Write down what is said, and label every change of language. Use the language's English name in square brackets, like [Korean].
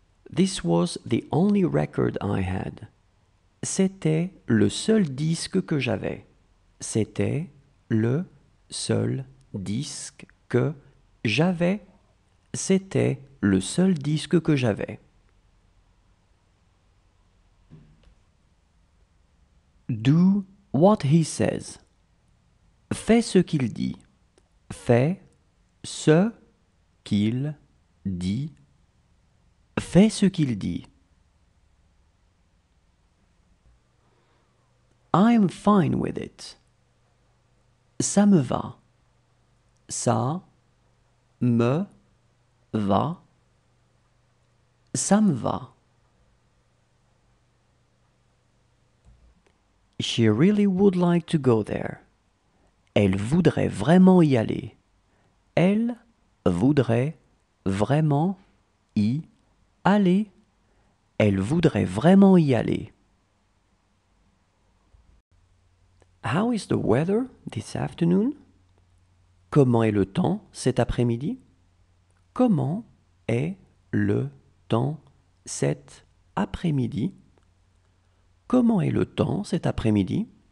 [English] This was the only record I had. [French] C'était le seul disque que j'avais. C'était le seul disque que j'avais. C'était le seul disque que j'avais. [English] Do what he says. [French] Fais ce qu'il dit. Fais ce qu'il dit. Fais ce qu'il dit. [English] I'm fine with it. [French] Ça me va. Ça me va. Ça me va. [English] She really would like to go there. [French] Elle voudrait vraiment y aller. Elle voudrait vraiment y aller. Elle voudrait vraiment y aller. [English] How is the weather this afternoon? [French] Comment est le temps cet après-midi? Comment est le temps cet après-midi? Comment est le temps cet après-midi?